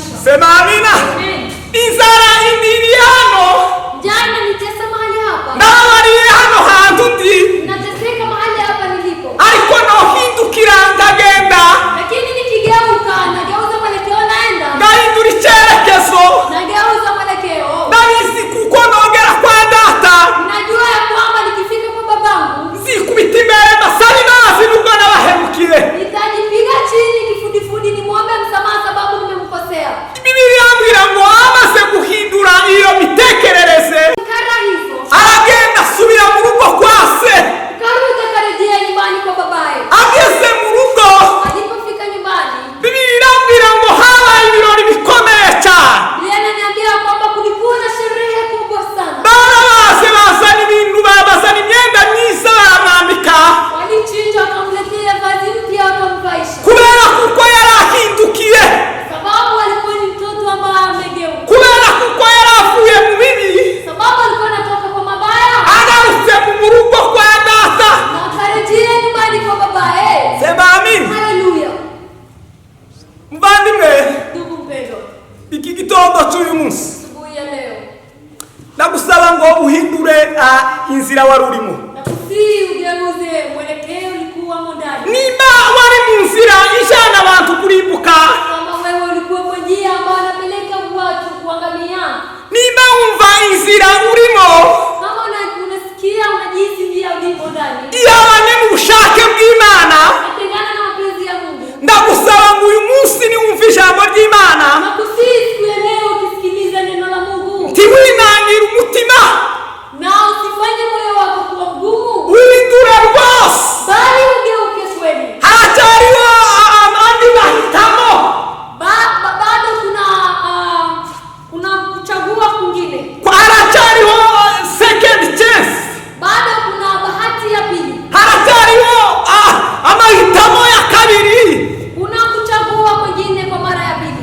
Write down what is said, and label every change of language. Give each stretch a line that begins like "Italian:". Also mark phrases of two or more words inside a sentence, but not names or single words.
Swahili: Sema amina. Amen.
Kinyarwanda: Inzara indiri hano.
Swahili: Jana nitesa mahali hapa.
Kinyarwanda: Ndabari hano hantu ndi.
Swahili: Nateseka mahali hapa nilipo.
Kinyarwanda: Ariko nohindukira ndagenda.
Swahili: Lakini nikigeuka nageuza mwelekeo naenda.
Kinyarwanda: Ngahindura icyerekezo.
Swahili: Nageuza mwelekeo.
Kinyarwanda: Ndabizi kuko nogera kwa data.
Swahili: Najua ya kwamba nikifika kwa babangu
Kinyarwanda: Nzikubita imbere masari nazi nubwo nabahemukire.
Swahili: nitajipiga chini kifudifudi nimwombe msamaha sababu nimemkosea.
Kinyarwanda: Biblia yambwira ngo amaze guhindura iyo mitekerereze
Swahili: Kara hizo.
Kinyarwanda: aragenda asubira mu rugo kwa se.
Swahili: Karuka karejea nyumbani kwa babaye.
Kinyarwanda: Ageze mu rugo
Swahili: Alipofika nyumbani,
Kinyarwanda: Biblia irambwira ngo habaye ibirori bikomeye cyane.
Swahili: Biblia inaniambia kwamba kulikuwa na sherehe kubwa sana.
Kinyarwanda: Barabaze bazana ibintu, babazana imyenda myiza baramwambika
Swahili: Walichinja wakamletea vazi mpya wakamvaisha.
Kinyarwanda: kubera kuko yari ahindukiye,
Swahili: Sababu alikuwa ni mtoto ambaye amegeuka.
Kinyarwanda: kubera kuko yari avuye mu bibi
Swahili: Sababu alikuwa anatoka kwa mabaya
Kinyarwanda: agarutse mu rugo kwa data.
Swahili: na akarejea nyumbani kwa babaye. Sema amin. Haleluya.
Kinyarwanda: Mvandimwe,
Swahili: Ndugu mpendwa,
Kinyarwanda: iki gitondo cy'uyu munsi
Swahili: asubuhi ya leo
Kinyarwanda: ndagusaba ngo uhindure inzira wari urimo.
Swahili: nakusihi ugeuze mwelekeo ulikuwamo ndani.
Kinyarwanda: Niba wari mu nzira ijana abantu kurimbuka,
Swahili: Kama wewe ulikuwa kwa njia ambayo anapeleka watu kuangamia,
Kinyarwanda: niba wumva inzira urimo
Swahili: kama unasikia unajihisi njia ulimo ndani
Kinyarwanda: iyabanye mu bushake bw'Imana,
Swahili: natengana na mapenzi ya Mungu,
Kinyarwanda: ndagusaba ngo uyu munsi niwumva ijambo ry'Imana
Swahili: nakusihi siku ya leo ukisikiliza neno la Mungu
Kinyarwanda: ntiwinangire umutima,
Swahili: na usifanye moyo wako kuwa mgumu,
Kinyarwanda: uhindure rwose.
Swahili: bali ugeuke kweli.
Kinyarwanda: Haracyariho andi mahitamo,
Swahili: Bado kuna kuchagua kwingine,
Kinyarwanda: haracyariho
English: second chance,
Swahili: bado kuna bahati ya pili,
Kinyarwanda: haracyariho amahitamo ya kabiri.
Swahili: kuna kuchagua kwingine kwa mara ya pili.